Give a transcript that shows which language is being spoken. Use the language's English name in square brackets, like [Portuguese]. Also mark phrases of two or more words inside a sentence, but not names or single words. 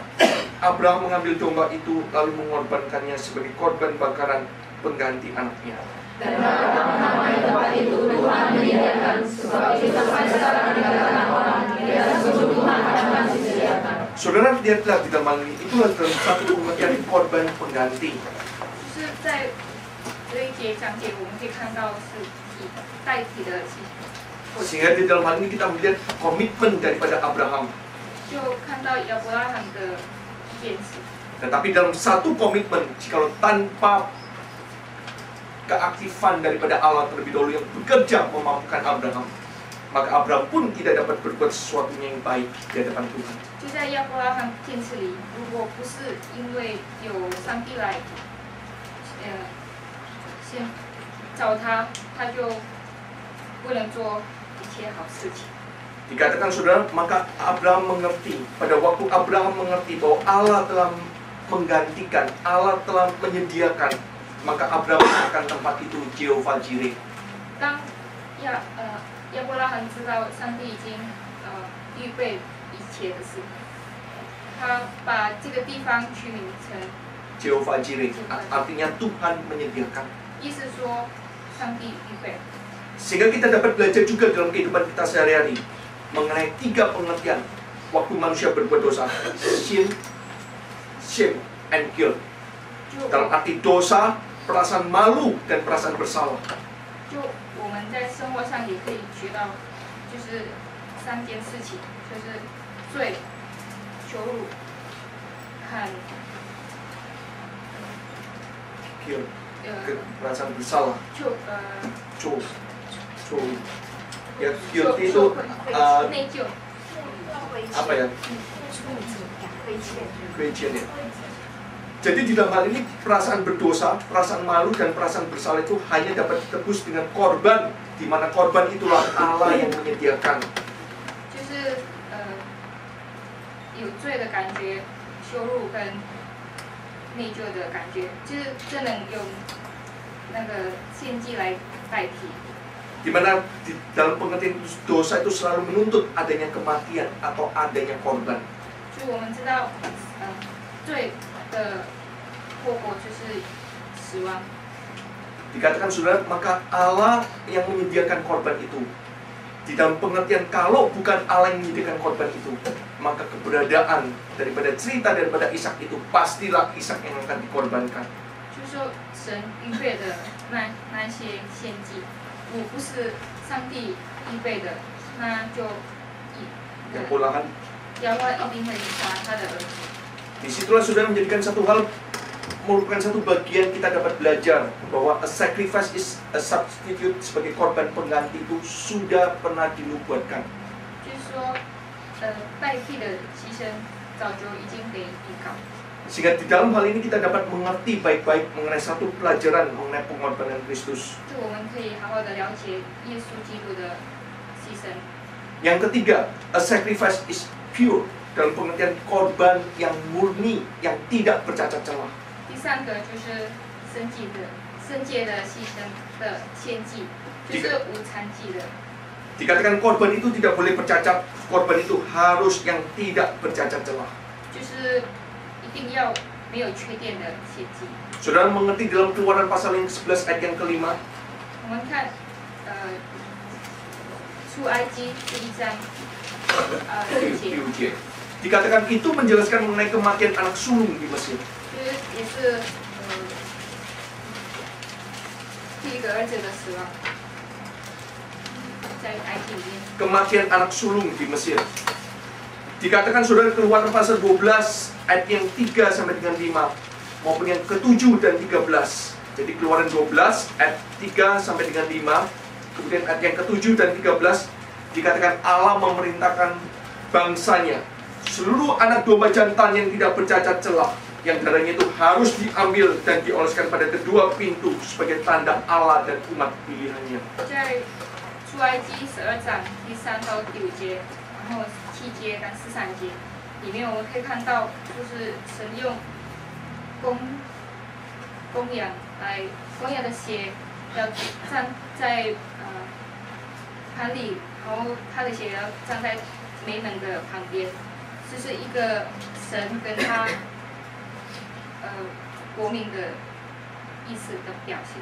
[Indonesian] Abraham mengambil domba itu lalu mengorbankannya sebagai korban bakaran pengganti anaknya. Dan Abraham menamai tempat itu Tuhan menyediakan, sebab itu sampai sekarang dikatakan orang, dia sungguh Tuhan akan disediakan. Saudara lihatlah di dalam hal ini, itulah dalam satu pengertian korban pengganti. [Chinese] 就是在这一节讲解，我们可以看到是代替的祭， [Indonesian] Sehingga di dalam hal ini kita melihat komitmen daripada Abraham. [Chinese] 就看到亚伯拉罕的坚持。 [Indonesian] Tetapi dalam satu komitmen, jikalau tanpa keaktifan daripada Allah terlebih dahulu yang bekerja memampukan Abraham, maka Abraham pun tidak dapat berbuat sesuatu yang baik di hadapan Tuhan. [Chinese] 就在亚伯拉罕坚持里，如果不是因为有上帝来，先找他，他就不能做一切好事情。 [Indonesian] Dikatakan saudara, maka Abraham mengerti, pada waktu Abraham mengerti bahwa Allah telah menggantikan, Allah telah menyediakan, maka Abraham akan tempat itu Jehovah Jireh. [Chinese] 当亚伯拉罕知道上帝已经预备一切的事，他把这个地方取名成， [Indonesian] Jehovah Jireh, artinya Tuhan menyediakan. [Chinese] 意思说上帝预备。 [Indonesian] Sehingga kita dapat belajar juga dalam kehidupan kita sehari-hari mengenai 3 pengertian waktu manusia berbuat dosa: [English] sin, shame, and guilt. [Chinese] 就 [Indonesian] Dalam arti dosa, perasaan malu, dan perasaan bersalah. [Chinese] 就我们在生活上也可以学到，就是3件事情，就是罪、羞辱、和 [Indonesian] Guilt, perasaan bersalah. Ya, guilt itu [Chinese] 内疚。 [Indonesian] apa ya? [Chinese] 亏欠 ya. [Indonesian] Jadi di dalam hal ini perasaan berdosa, perasaan malu, dan perasaan bersalah itu hanya dapat ditebus dengan korban, di mana korban itulah Allah yang menyediakan. [Chinese] 就是有罪的感觉、羞辱跟内疚的感觉，就是这能用那个献祭来代替。 [Indonesian] Di mana di dalam pengertian dosa itu selalu menuntut adanya kematian atau adanya korban. [Chinese] 就我们知道，罪的后果就是死亡。 [Indonesian] Dikatakan saudara, maka Allah yang menyediakan korban itu. Di dalam pengertian kalau bukan Allah yang menyediakan korban itu, maka keberadaan daripada cerita daripada Ishak itu pastilah Ishak yang akan dikorbankan. [Chinese] 就是说，神预备的那些献祭，如果不是上帝预备的，那就 Yang pulahan, 亚伯一定会杀他的儿子。 [Indonesian] disitulah saudara menjadikan satu hal, merupakan satu bagian kita dapat belajar bahwa [English] a sacrifice is a substitute, [Indonesian] sebagai korban pengganti itu sudah pernah dinubuatkan. [Chinese] 就是说，代替的牺牲早就已经被预告。 [Indonesian] Sehingga di dalam hal ini kita dapat mengerti baik-baik mengenai satu pelajaran mengenai pengorbanan Kristus. [Chinese] 就我们可以好好的了解耶稣基督的牺牲。 [Indonesian] Yang ketiga, [English] a sacrifice is pure, [Indonesian] dalam pengertian korban yang murni, yang tidak bercacat celah. [Chinese] 第三个就是圣洁的牺牲的献祭，就是无残疾的。 [Indonesian] Dikatakan korban itu tidak boleh bercacat, korban itu harus yang tidak bercacat celah. [Chinese] 就是一定要没有缺点的献祭。 [Indonesian] Saudara mengerti dalam Keluaran pasal yang 11 ayat yang kelima? [Chinese] 我们看出埃及第1章6节， [Indonesian] 6 Dikatakan itu menjelaskan mengenai kematian anak sulung di Mesir. [Chinese] 就是也是第一个儿子的死亡，在埃及里面。 [Indonesian] Kematian anak sulung di Mesir. Dikatakan saudara Keluaran pasal 12 ayat yang 3 sampai dengan 5 maupun yang ke-7 dan 13. Jadi Keluaran 12 ayat 3 sampai dengan 5, kemudian ayat yang ke-7 dan 13 dikatakan Allah memerintahkan bangsanya, seluruh anak domba jantan yang tidak bercacat celah, yang darahnya itu harus diambil dan dioleskan pada kedua pintu sebagai tanda Allah dan umat pilihannya. [Chinese] 在出埃及12章第3到第5节，然后7节跟13节里面，我们可以看到，就是神用公羊的血要站在盘里，然后他的血要站在美门的旁边，这是一个神跟他国民的意思的表现。